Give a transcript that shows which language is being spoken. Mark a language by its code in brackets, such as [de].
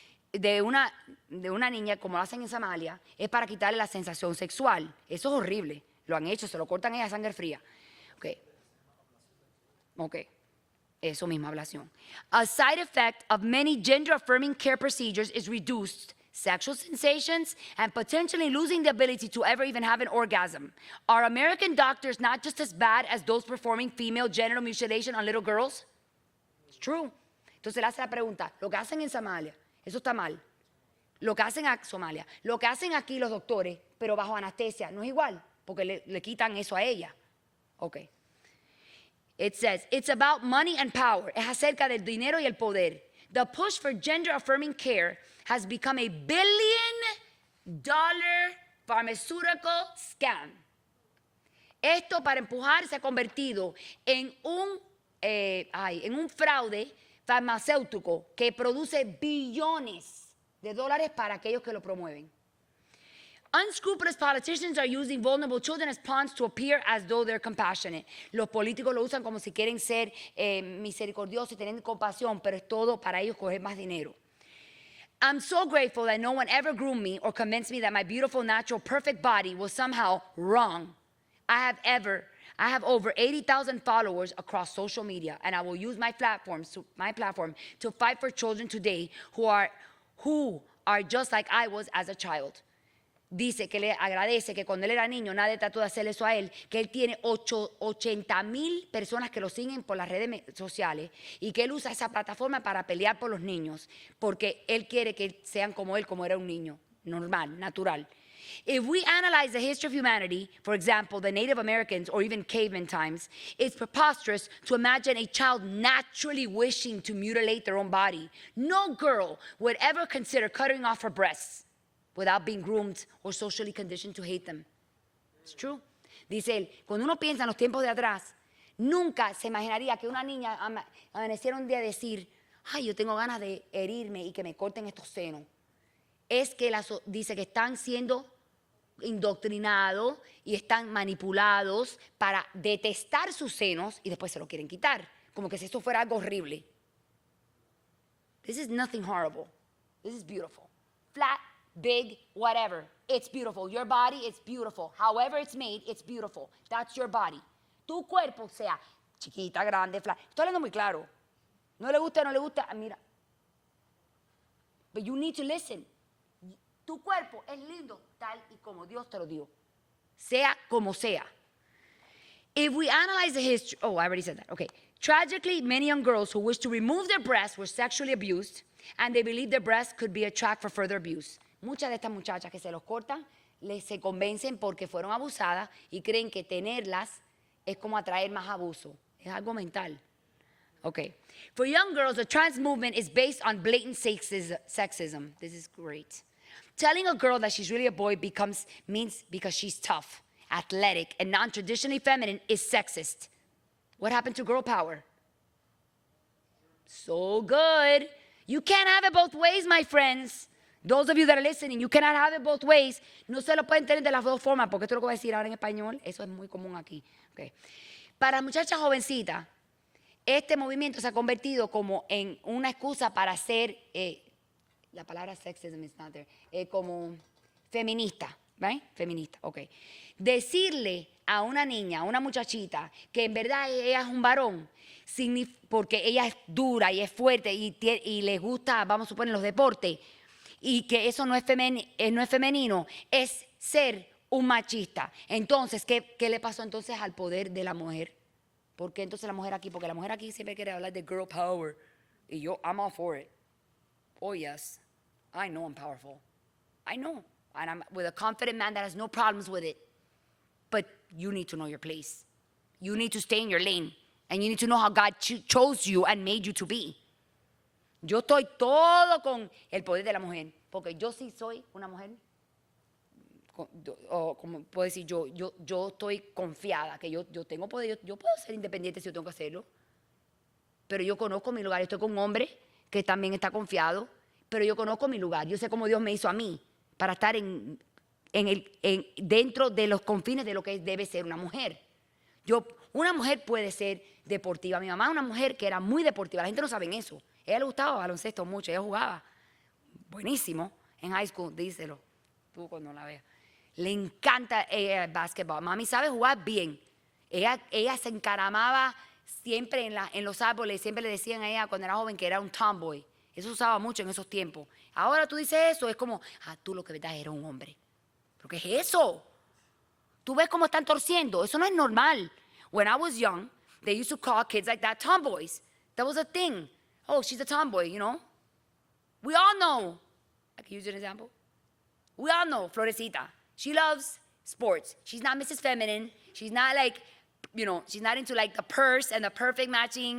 [es] De una niña, como lo hacen en Somalia, es para quitarle la sensación sexual. Eso es horrible. Lo han hecho, se lo cortan a ella a sangre fría. Ok. Eso misma ablación. [en] A side effect of many gender-affirming care procedures is reduced sexual sensations and potentially losing the ability to ever even have an orgasm. Are American doctors not just as bad as those performing female genital mutilation on little girls? It's true. [es] Entonces le hace la pregunta, lo que hacen en Somalia, eso está mal. Lo que hacen a Somalia, lo que hacen aquí los doctores, pero bajo anestesia, no es igual, porque le quitan eso a ella. [en] Okay. It says, it's about money and power. [es] Es acerca del dinero y el poder. [en] The push for gender-affirming care has become a billion-dollar pharmaceutical scam. [es] Esto para empujar se ha convertido en un fraude farmacéutico que produce billones de dólares para aquellos que lo promueven. [en] Unscrupulous politicians are using vulnerable children as pawns to appear as though they're compassionate. [es] Los políticos lo usan como si quieren ser misericordiosos y tener compasión, pero es todo para ellos coger más dinero. [en] I'm so grateful that no one ever groomed me or convinced me that my beautiful, natural, perfect body was somehow wrong. I have over 80,000 followers across social media, and I will use my platform to fight for children today who are just like I was as a child. [es] Dice que le agradece que cuando él era niño nadie trató de hacerle eso a él, que él tiene 80,000 personas que lo siguen por las redes sociales y que él usa esa plataforma para pelear por los niños, porque él quiere que sean como él, como era un niño, normal, natural. [en] If we analyze the history of humanity, for example, the Native Americans or even caveman times, it's preposterous to imagine a child naturally wishing to mutilate their own body. No girl would ever consider cutting off her breasts without being groomed or socially conditioned to hate them. It's true. [es] Dice él, cuando uno piensa en los tiempos de atrás, nunca se imaginaría que una niña amaneciera un día a decir, ay, yo tengo ganas de herirme y que me corten estos senos. Es que dice que están siendo indoctrinados y están manipulados para detestar sus senos y después se lo quieren quitar, como que si esto fuera algo horrible. [en] This is nothing horrible. This is beautiful. Flat, big, whatever. It's beautiful. Your body, it's beautiful. However it's made, it's beautiful. That's your body. [es] Tu cuerpo, sea chiquita, grande, flat. Estoy hablando muy claro. No le gusta, mira. [en] But you need to listen. [es] Tu cuerpo es lindo tal y como Dios te lo dio. Sea como sea. [en] If we analyze the history, I already said that. Okay. Tragically, many young girls who wish to remove their breasts were sexually abused, and they believe their breasts could be a track for further abuse. [es] Muchas de estas muchachas que se los cortan, se convencen porque fueron abusadas y creen que tenerlas es como atraer más abuso. Es algo mental. Okay. [en] For young girls, the trans movement is based on blatant sexism. This is great. Telling a girl that she's really a boy means because she's tough, athletic, and non-traditionally feminine is sexist. What happened to girl power? So good. You can't have it both ways, my friends. Those of you that are listening, you cannot have it both ways. [es] No se lo pueden tener de las dos formas, porque esto es lo que voy a decir ahora en español. Eso es muy común aquí. Okay. Para muchachas jovencitas, este movimiento se ha convertido como en una excusa para ser, la palabra [en] sexism is not there, [es] como feminista, ¿right? Feminista, ok. Decirle a una niña, a una muchachita, que en verdad ella es un varón, porque ella es dura y es fuerte y les gusta, vamos a suponer, los deportes, y que eso no es femenino, es ser un machista. Entonces, ¿qué le pasó entonces al poder de la mujer? ¿Por qué entonces la mujer aquí? Porque la mujer aquí siempre quiere hablar de girl power. Y yo, [en] I'm all for it. Oh, yes. I know I'm powerful. I know. And I'm with a confident man that has no problems with it. But you need to know your place. You need to stay in your lane. And you need to know how God chose you and made you to be. [es] Yo estoy todo con el poder de la mujer. Porque yo sí soy una mujer. O como puedo decir, yo estoy confiada que yo tengo poder. Yo puedo ser independiente si yo tengo que hacerlo. Pero yo conozco mi lugar. Estoy con un hombre que también está confiado. Pero yo conozco mi lugar. Yo sé cómo Dios me hizo a mí para estar dentro de los confines de lo que debe ser una mujer. Una mujer puede ser deportiva. Mi mamá es una mujer que era muy deportiva. La gente no sabe eso. A ella le gustaba baloncesto mucho. Ella jugaba buenísimo en high school. Díselo tú cuando la veas. Le encanta básquetbol. Mami sabe jugar bien. Ella se encaramaba siempre en los árboles, siempre le decían a ella cuando era joven que era un tomboy. Eso se usaba mucho en esos tiempos. Ahora tú dices eso, es como, tú lo que verdad eres un hombre. ¿Pero qué es eso? Tú ves cómo están torciendo. Eso no es normal. [en] When I was young, they used to call kids like that tomboys. That was a thing. Oh, she's a tomboy, you know. We all know. I can use an example. We all know Florecita. She loves sports. She's not Mrs. Feminine. She's not like, you know, she's not into like the purse and the perfect matching.